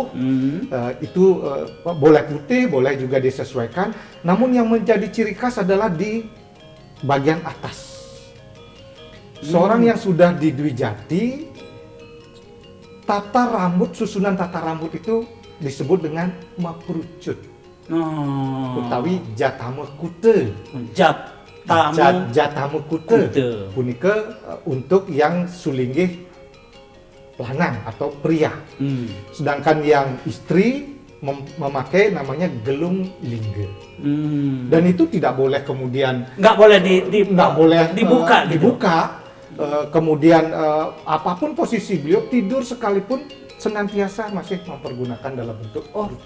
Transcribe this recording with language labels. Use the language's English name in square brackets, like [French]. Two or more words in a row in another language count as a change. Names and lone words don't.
[Indonesian] Itu boleh putih, boleh juga disesuaikan. Namun yang menjadi ciri khas adalah di bagian atas. Seorang yang sudah di Dwi Jati, susunan tata rambut itu disebut dengan maprucut. [Balinese] Utawi jatame kute. Jatame kute. [Indonesian] Punika untuk yang Sulinggih lanang atau pria. Sedangkan yang istri memakai namanya gelung lingge. Dan itu tidak boleh kemudian Nggak boleh nggak boleh dibuka, gitu. dibuka. Kemudian apapun posisi beliau tidur sekalipun senantiasa masih mempergunakan dalam bentuk rujuk.